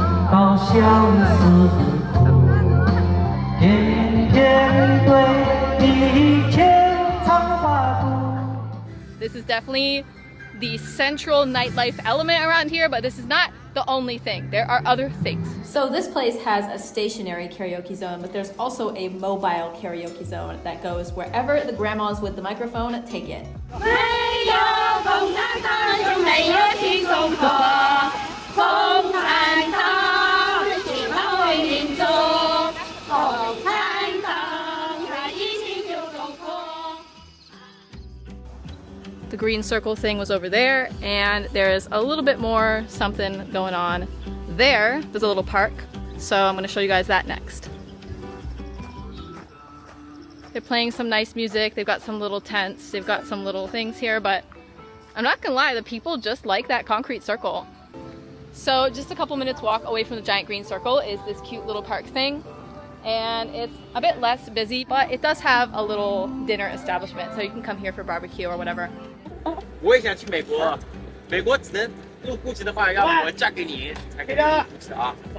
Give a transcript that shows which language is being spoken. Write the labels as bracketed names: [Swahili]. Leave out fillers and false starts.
[Chinese] 好像是天天对你牵肠挂肚。 [English] This is definitely the central nightlife element around here, but this is not the only thing. There are other things. So this place has a stationary karaoke zone, but there's also a mobile karaoke zone that goes wherever the grandmas with the microphone take it. 没有共产党就没有新中国，共产党是捍卫民族，共产党它一心救中国。 The green circle thing was over there, and there's a little bit more something going on there. There's a little park, so I'm going to show you guys that next. They're playing some nice music. They've got some little tents. They've got some little things here, but I'm not gonna lie, the people just like that concrete circle. So just a couple minutes walk away from the giant green circle is this cute little park thing. And it's a bit less busy, but it does have a little dinner establishment, so you can come here for barbecue or whatever. [Chinese] 我也想去美国，美国只能入户籍的话，要我嫁给你才可以入户籍啊。